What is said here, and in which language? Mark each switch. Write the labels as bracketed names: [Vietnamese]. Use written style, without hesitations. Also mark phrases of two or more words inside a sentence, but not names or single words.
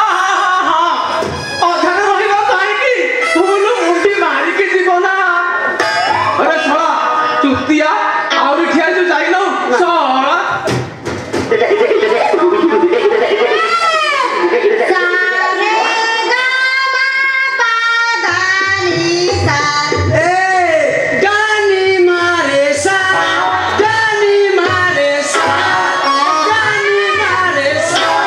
[Odia] ଅଧାରେ ରହିବ କାହିଁକି? ଫୁଲ ମୁଣ୍ଡି ମାରିକି ଯିବ ନା। ଆରେ ଶଳା ଚୁତିଆ ଆହୁରି ଠିଆ ହେଇଛୁ ଯାଇନ ଶଳା। ସାରେ ଗାମା ପାଦାନି ସା ए गानी मारे सा गानी मारे सा गानी मारे सा